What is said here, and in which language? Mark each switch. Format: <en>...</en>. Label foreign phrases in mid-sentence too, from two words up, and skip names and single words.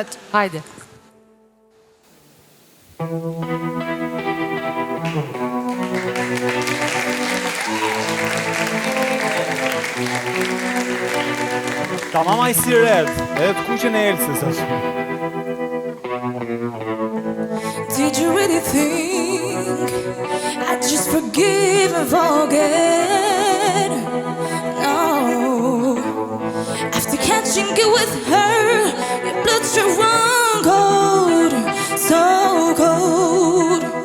<sq>Hajde.</sq> <en>Ta mama I see red,</en> <sq>edhe të kuqen e Elsës është.</sq> <en>Did you really think I'd just forgive and forget? No. After catching you with her, your blood's run cold, so cold.</en>